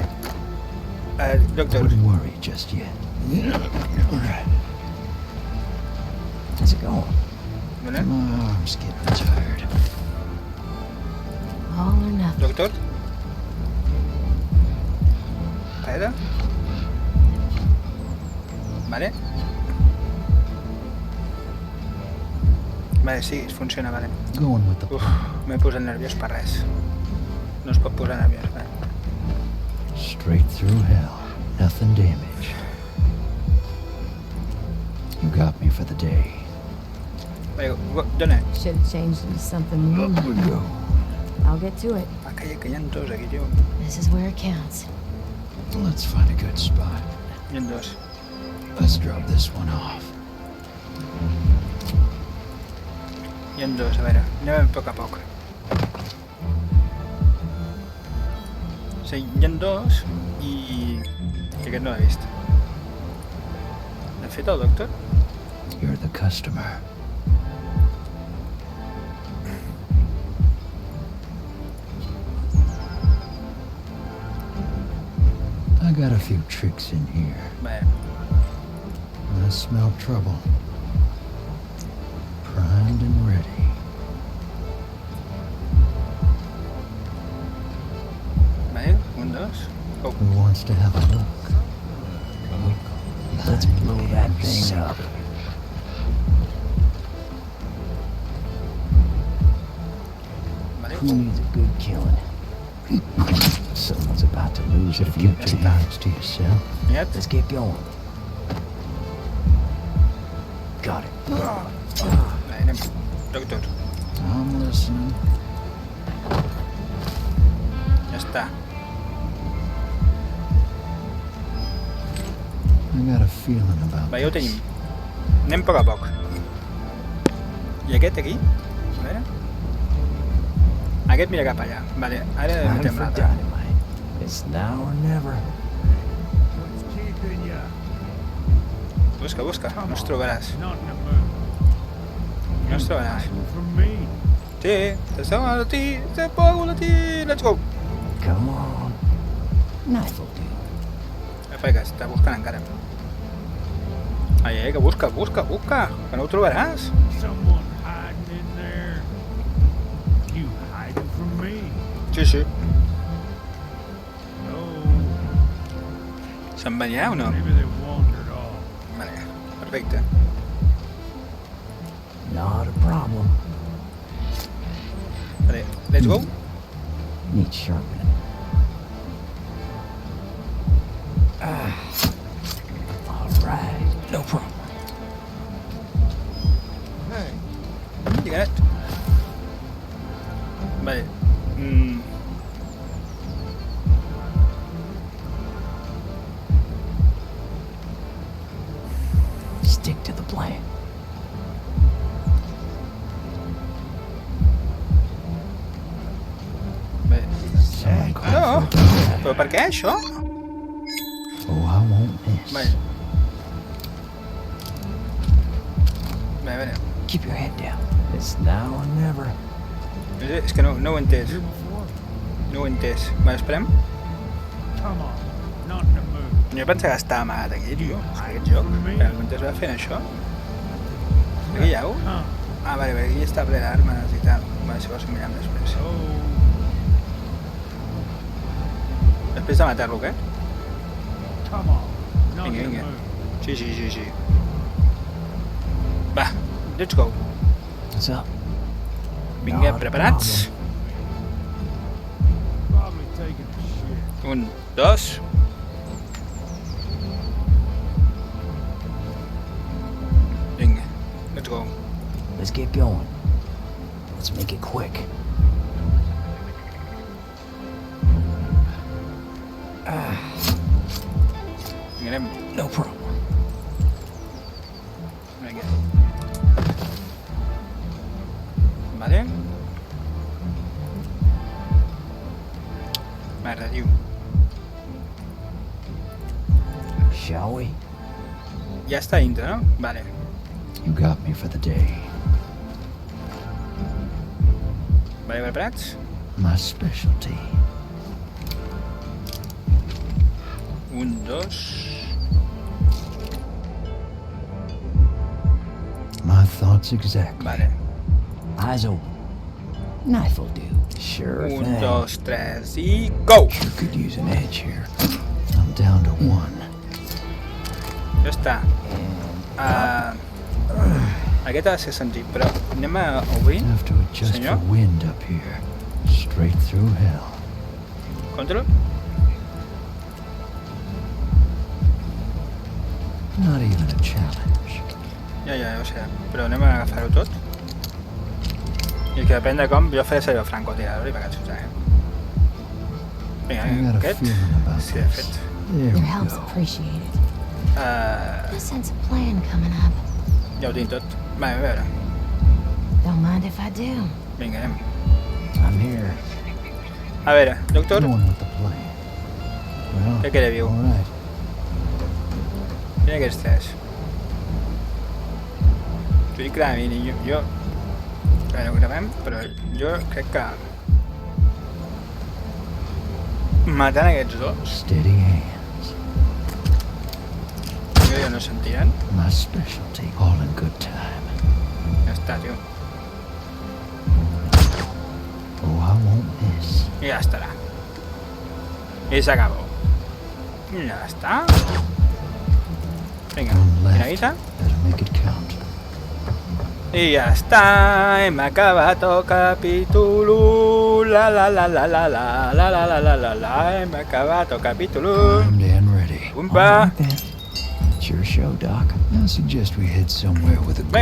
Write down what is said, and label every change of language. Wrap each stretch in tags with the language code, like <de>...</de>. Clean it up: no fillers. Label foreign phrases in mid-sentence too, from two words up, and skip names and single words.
<en>Doctor, Wouldn't worry just yet. All right. How's it going?</en> <ca>vale.</ca> <en>My arm's getting tired. All or nothing. Doctor?</en> <ca>Espera. Vale. Vale, sí, funciona, vale.</ca> <en>Going with the Uf, plan.</en> <ca>m'he posat nerviós per res. No es pot posar nerviós, vale.</ca> <en>Straight through hell. Nothing damaged. You got me for the day.</en> <ca>Vale, dona.</ca> <en>Should have changed into something new. Up we go. I'll get to it.</en> <ca>Ah, que hi ha dos aquí, tio.</ca> <en>This is where it counts. Let's find a good spot.</en> <ca>Hi ha dos.</ca> <en>Let's drop this one off.</en> <ca>Hi ha dos, a veure. Anem a poc a poc. Sí, hi ha dos i... Que aquest no l'he vist. L'ha fet el doctor?</ca> <en>You're the customer. I got a few tricks in here.</en> <ca>Bé,</ca> <en>I smell trouble. Primed and ready.</en> <ca>vale, un, dos. Oh,</ca> <en>Who wants to have a look? Let's blow that thing up.</en> <ca>vale.</ca> <en>Who needs a good killing? Someone's about to lose a Should few have kept your teeth. things to yourself.</en> <ca>Mirat.</ca> <en>Let's get going. Got it.</en> <ca>Vale, anem. Doctor.</ca> <en>I'm listening.</en> <ca>Ja està.</ca> <en>I got a feeling about</en> <ca>Va, ja ho</ca> <en>this.</en> <ca>tenim. Anem a poc a poc. I aquest aquí? A veure. Aquest mira cap allà. Vale, ara</ca> <en>Time</en> <ca>metem</ca> <en>for</en> <ca>l'altre.</ca> <en>dynamite. It's now or never. What's keeping ya?</en> <ca>Busca, busca. No es trobaràs.</ca> <en>Not in the mood.</en> <ca>No es trobaràs.</ca> <en>Hiding from me.</en> <es>Sí, t'esteu a ti, te pongo a ti.</es> <en>Let's go. Come on. Knife will do.</en> <ca>Espera, que està buscant encara. Ai, que busca, busca, busca. Que no ho trobaràs.</ca> <en>Someone hiding in there. You hiding from me?</en> <ca>Sí, sí. No. Se'n va allà o no?</ca> <en>Maybe they wandered off.</en> <ca>Vale, perfecte.</ca> <en>Not a problem.</en> <ca>Vale,</ca> <en>let's go. Needs sharpening. All right. No problem. Hey,</en> <ca>Lligat. Vale.</ca> <en>Stick to the plan.</en> <ca>Bé.</ca> <en>Someone called</en> <ca>No.</ca> <en>for a cab.</en> <ca>Però per què això?</ca> <en>Oh, I won't miss.</en> <ca>Vale. Bé, a veure.</ca> <en>Keep your head down. It's now or never.</en> <ca>És que no ho he entès.</ca> <en>here before?</en> <ca>No ho he entès. Vale, esperem.</ca> <en>Come on. Not in the mood.</en> <ca>Jo pensava que estava amagat aquí, tio. És que aquest joc, realment es va fent això. Aquí hi ha un? Huh? Ah, vale, vale, aquí està ple d'armes i tal. Vale, si vols ho mirem després. Oh. Després de matar-lo, què?</ca> <en>Come on. Not</en> <ca>Vinga,</ca> <en>in the</en> <ca>vinga.</ca> <en>mood.</en> <ca>Sí, sí, sí, sí. Va,</ca> <en>let's go. What's up?</en> <ca>Vinga,</ca> <en>Not a</en> <ca>preparats?</ca> <en>Probably taking a shit.</en> <ca>Un, dos... Vinga,</ca> <en>let's go. Let's get going. Let's make it quick.</en> <ca>Vinga, anem.</ca> <en>No problem.</en> <ca>Vinga. Vale. Merda, tio.</ca> <en>Shall we?</en> <ca>Ja està dintre, no? Vale.</ca> <en>You got me for the day.</en> <ca>Vale, preparats?</ca> <en>My specialty.</en> <ca>Un, dos...</ca> <en>My thoughts exactly.</en> <ca>Vale.</ca> <en>Eyes open. Knife will do. Sure</en> <ca>Un,</ca> <en>thing.</en> <ca>dos, tres i...</ca> <en>Go! Sure could use an edge here. I'm down to one.</en> <ca>Ja està. Aquest ha de ser senzill, però anem a obrir.</ca> <en>Have to adjust</en> <ca>Senyor?</ca> <en>for wind up here. Straight through hell. Control. Not even a challenge.</en> <ca>Ja ho sé, però anem a agafar-ho tot. I que depèn de com, jo faré servir el francotirador i pegat-se, Vinga,</ca> <en>I got a</en> <ca>aquest.</ca> <en>feeling about</en> <ca>Sí, de</ca> <en>this.</en> <ca>fet.</ca> <en>There Your we help's go. appreciated. Uh, I sense a plan coming up.</en> <ca>ja ho tinc tot. Va, a veure.</ca> <en>Don't mind if I do.</en> <ca>Vinga, anem.</ca> <en>I'm here.</en> <ca>A veure, doctor,</ca> <en>Going with the plan. Well,</en> <ca>què creu?</ca> <en>all right.</en> <ca>Mira aquests tres. T'ho dic clarament, jo... Bueno, ho gravem, però jo crec que... Matant aquests dos,</ca> <en>Steady hands.</en> <ca>jo no sentiran.</ca> <en>My specialty. All in good time.</en> <ca>Ja està, tio.</ca> <en>Oh, I won't miss.</en> <ca>I ja estarà. I s'acabó. I ja està. Vinga,</ca> <en>One left.</en> <ca>finalita.</ca> <en>Better make it count.</en> <ca>I ja està, hem acabat el capítol 1. La la la la la la la la la la la la, hem acabat el capítol 1.</ca> <en>Primed and ready. Umpa. All right, then. It's your show, Doc. I suggest we head somewhere with a good</en>